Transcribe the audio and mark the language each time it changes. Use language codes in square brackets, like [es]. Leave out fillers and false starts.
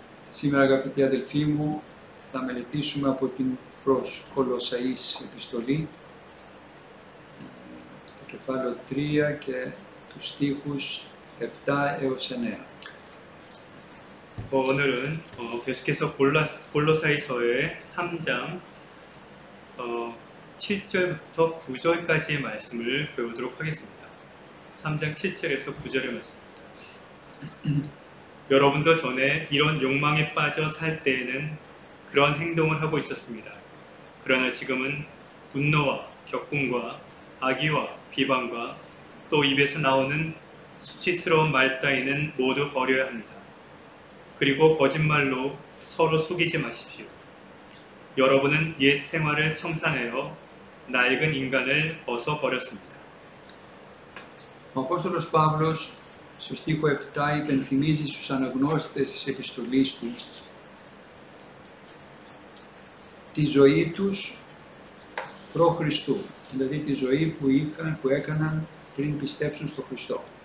[el] Σήμερα αγαπητοί αδελφοί μου θα μελετήσουμε από την προς Κολοσσαείς επιστολή το κεφάλαιο 3 και τους στίχους 7 έως 9. [ko] 오늘은 계속해서 골로사이서의 3장 7절부터 9절까지의 말씀을 배우도록 하겠습니다. 3장 7절에서 9절의 말씀입니다. 여러분도 전에 이런 욕망에 빠져 살 때에는 그런 행동을 하고 있었습니다. 그러나 지금은 분노와 격분과 악의와 비방과 또 입에서 나오는 수치스러운 말 따위는 모두 버려야 합니다. 그리고 거짓말로 서로 속이지 마십시오. 여러분은 옛 생활을 청산하여 낡은 인간을 벗어버렸습니다. [el] Ο Απόστολος Παύλος στο στίχο 7 υπενθυμίζει στους αναγνώστες της επιστολής του τη ζωή τους προ Χριστού, δηλαδή τη ζωή που έκαναν πριν πιστέψουν στο Χριστό.